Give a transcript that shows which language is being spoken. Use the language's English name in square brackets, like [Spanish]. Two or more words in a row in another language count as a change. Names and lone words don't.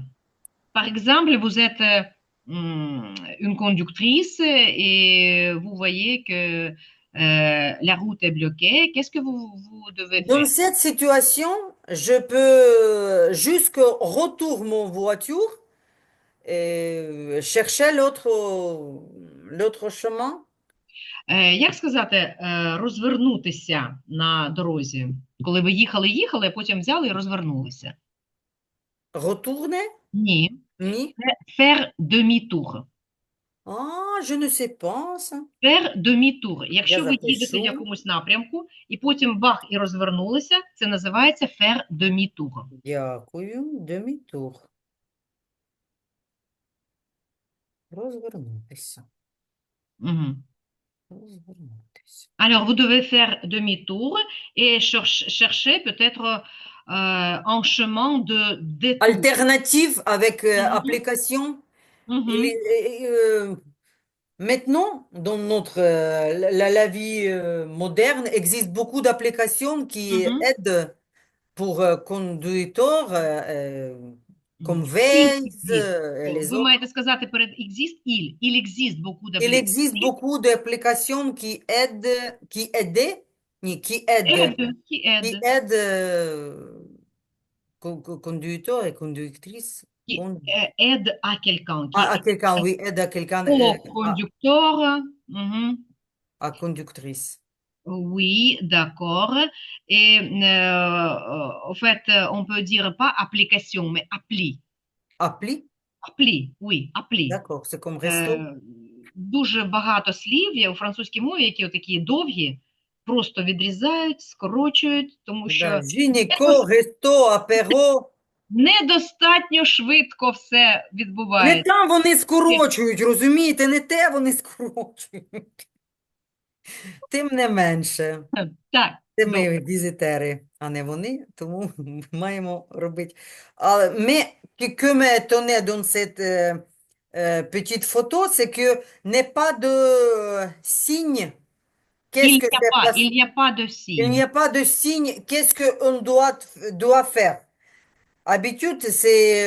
[French] Par exemple, vous êtes une conductrice et vous voyez que la route est bloquée. Qu'est-ce que vous devez Dans faire? cette situation, je peux jusqu'au retour mon voiture et chercher l'autre chemin. [Ukrainian] Як сказати, розвернутися на дорозі, коли ви їхали, а потім взяли і розвернулися? [French] Retourner? [Ukrainian] Ні. Ni? [French] Faire demi-tour. Ah, je ne sais pas ça. Faire demi-tour. [Ukrainian] Я Якщо ви їдете в запишу. якомусь напрямку і потім бах і розвернулися, це називається [French] faire demi-tour. [Ukrainian] Дякую. Demi-tour. Розвернутися. Мгм. Розвернутися. [French] Alors, vous devez faire demi-tour et chercher peut-être un chemin de détour. Alternative avec Mhm, application. Il mhm, est, maintenant, dans la vie moderne, existe beaucoup d'applications qui mhm. aident pour conducteurs. comme Il Waze existe. et les [Ukrainian] Ви [French] autres. [Ukrainian] маєте сказати перед exist, [French] il existe beaucoup Il existe d'applications. beaucoup d'applications qui aident, qui aident, Qui qui aident, aident conducteurs et conductrices qui aident à quelqu'un, à qui quelqu'un, oui, aide à quelqu'un, au conducteur. Mhm. à conductrice. Oui, d'accord. Et en fait, on peut dire pas application, mais appli. Appli, Appli, oui, appli. d'accord, c'est comme resto. [Ukrainian] Е, Дуже багато слів є у французькій мові, які такі довгі, просто відрізають, скорочують, тому Да, що [French] gynéco, resto, apéro. [Ukrainian] недостатньо швидко все Не відбувається. там вони скорочують, розумієте, не те вони скорочують. Тим не менше. Так, Це добре. ми візитери, а не вони, тому маємо робити. [French] Але que m'a étonné dans cette petite photo, c'est que n'est pas de signe. Qu'est-ce que c'est pas? Il n'y a pas de Il n'y signe. a pas de signe. Qu'est-ce qu'on doit faire? Habitude, c'est